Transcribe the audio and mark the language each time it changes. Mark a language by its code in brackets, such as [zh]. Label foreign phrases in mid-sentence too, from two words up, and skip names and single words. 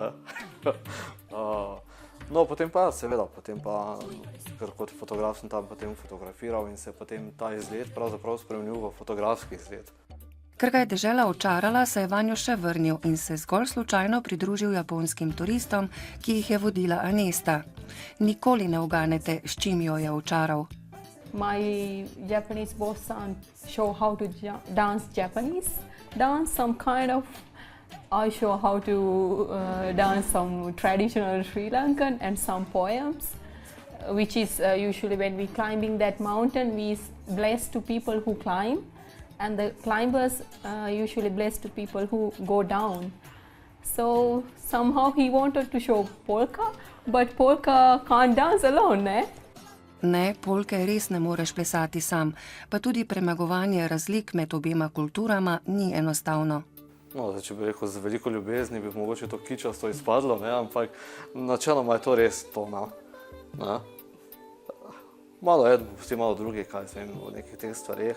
[sl] No, potem pa, seveda, ker kot fotograf sem tam potem fotografiral in se potem ta izlet pravzaprav spremenil v fotografski izlet. Ker ga je dežela očarala, se je vanjo še vrnil in se zgolj slučajno pridružil japonskim turistom, ki jih je vodila Anesta. Nikoli ne uganete, s čim jo je očaral. [en] My Japanese boss show how to dance Japanese dance, some kind of I show how to dance some traditional Sri Lankan and some poems, which is usually when we climbing that mountain, we bless to people who climb, and the climbers usually bless to people who go down. So somehow he wanted to show polka, but polka can't dance alone, eh? [sl] Ne, polke res ne moreš plesati sam, pa tudi premagovanje razlik med obema kulturama ni enostavno. No, če bi rekel, z veliko ljubezni bi mogoče to kičasto izpadlo, ne? Ampak načeloma je to res to. Ne? Malo eden, vsi malo drugi, kaj se vem, v nekih teh stvareh.